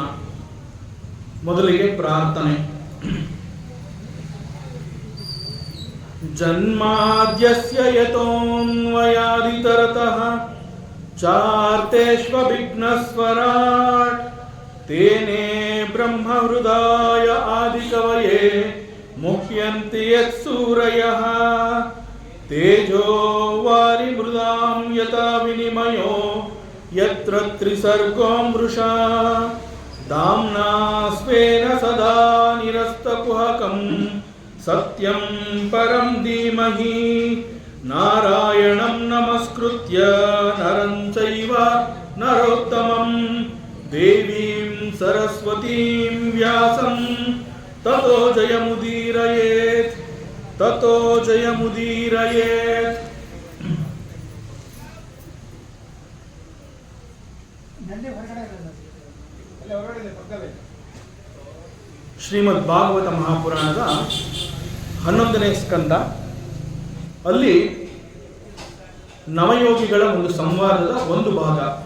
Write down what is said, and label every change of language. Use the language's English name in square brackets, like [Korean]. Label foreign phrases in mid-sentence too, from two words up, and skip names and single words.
[Kannada] ಮೊದಲಿಗೆ ಪ್ರಾರ್ಥನೆ. [Sanskrit] ಜನ್ಮಾದ್ಯಸ್ಯ ಯತೋನ್ವಯಾದಿತರತಃ ಚಾರ್ತೇಷ್ವವಿಘ್ನಸ್ವರಾಟ್ ತೇನೇ ಬ್ರಹ್ಮಹೃದಾಯ ಆದಿಕವಯೇ ಮುಹ್ಯಂತಿ ಯತ್ಸೂರಯಃ ತೇಜೋ ವಾರಿಮೃದಾಂ ಯಥಾ ವಿನಿಮಯೋ ಯತ್ರ ತ್ರಿಸರ್ಗೋ ಮೃಷಾ ದಾಮ್ನಾ ಸ್ವೇನ ಸದಾ ನಿರಸ್ತಕುಹಕಂ ಸತ್ಯಂ ಪರಂ ಧೀಮಹಿ. ನಾರಾಯಣಂ ನಮಸ್ಕೃತ್ಯ ನರಂ ಚೈವ ನರೋತ್ತಮಂ ದೇವೀಂ ಸರಸ್ವತೀಂ ವ್ಯಾಸಂ ತತೋ ಜಯಮುದೀರಯೇತ್ ತತೋ ಜಯಮುದೀರಯೇತ್. [Kannada] ಶ್ರೀಮದ್ ಭಾಗವತ ಮಹಾಪುರಾಣದ 11ನೇ ಸ್ಕಂದ, ಅಲ್ಲಿ ನವಯೋಗಿಗಳ ಒಂದು ಸಂವಾದದ ಒಂದು ಭಾಗ.